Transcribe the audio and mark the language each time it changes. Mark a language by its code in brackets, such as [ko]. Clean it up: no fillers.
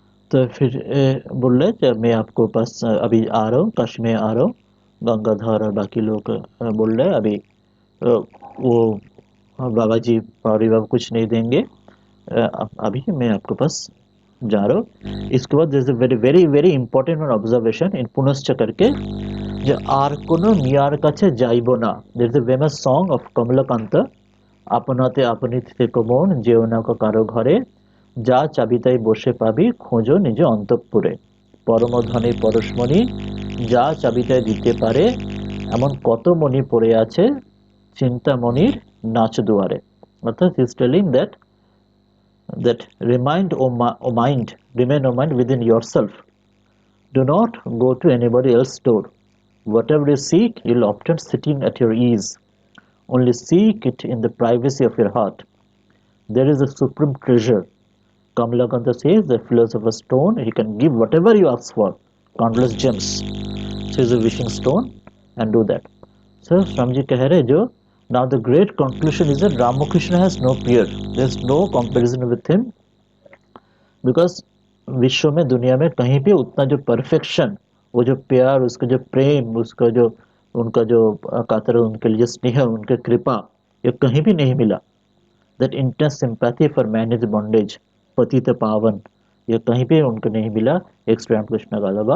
[hi] तो फिर बोल रहे जब मैं आपको पास अभी आ रहा हूँ, काशी में आ रहा हूँ, गंगाधर और बाकी लोग बोल रहे अभी वो बाबा जी पौड़ी बाबा कुछ नहीं देंगे, अभी मैं आपके पास जा रहा हूँ। [bn] इसके बाद [en] there's a very very very important one observation in [bn] पुनश्च करके, যে আর কোনো মিয়ার কাছে যাইব না, [en] there is a famous song of [bn] Kamalakanta, আপনাতে আপনি থেকো মন যেও না কারো ঘরে, যা চাবি তাই বসে পাবি খোঁজো নিজ অন্তঃপুরে, পরমধনে পরশমণি যা চাবি তাই দিতে পারে, এমন কত মণি পড়ে আছে চিন্তামণির নাচ দুয়ারে। [en] অর্থাৎ he is telling that remind o mind, remain o mind within yourself. Do not go to anybody else's door. Whatever you seek, you'll obtain sitting at your ease. Only seek it in the privacy of your heart. There is a supreme treasure. Kamalakanta says the philosopher's stone, he can give whatever you ask for, countless gems. Choose a wishing stone and do that. So Swamiji [hi] कह रहे जो, [en] now the great conclusion is that Ramakrishna has no peer. There is no comparison with him, because [hi] विश्व में दुनिया में कहीं भी उतना जो परफेक्शन, वो जो प्यार, उसका जो प्रेम, उसका जो उनका जो कातर उनके लिए स्नेह, उनके कृपा, ये कहीं भी नहीं मिला। [en] that intense sympathy for man is bondage, [hi] पतित पावन, ये कहीं भी उनको नहीं मिला एक श्री रामकृष्ण का अलावा।